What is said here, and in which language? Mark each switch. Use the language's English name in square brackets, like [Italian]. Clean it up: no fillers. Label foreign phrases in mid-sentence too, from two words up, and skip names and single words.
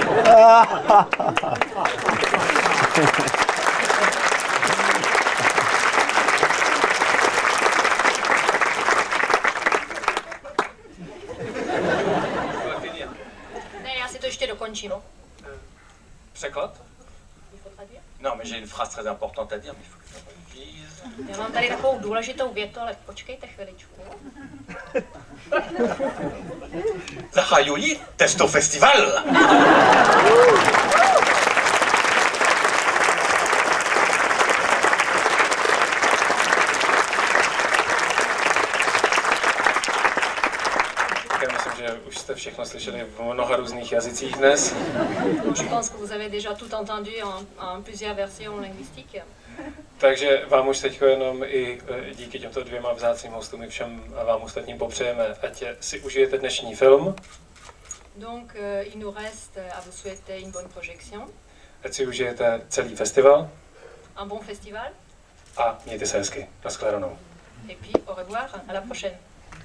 [Czech] Ne, já si to ještě dokončím. Překlad? [French] Non, mais j'ai une phrase très importante à dire, mais il faut que je la relise. [Czech] Já mám tady takovou důležitou větu, ale počkejte chviličku. Zahajuli Testo Festival! Já myslím, že už jste všechno slyšeli v mnoha různých jazycích dnes. [French] Je pense que vous avez déjà tout entendu en plusieurs versions linguistiques. [Czech] Takže vám už teď jenom i díky těmto dvěma vzácným hostům i všem a vám ostatním popřejeme, ať si užijete dnešní film. [French] Donc il nous reste à vous souhaiter une bonne projection, [Czech] Ať si užijete celý festival [French] un bon festival, [Czech] a mějte se hezky. Naschledanou. [French] et puis au revoir, à la prochaine.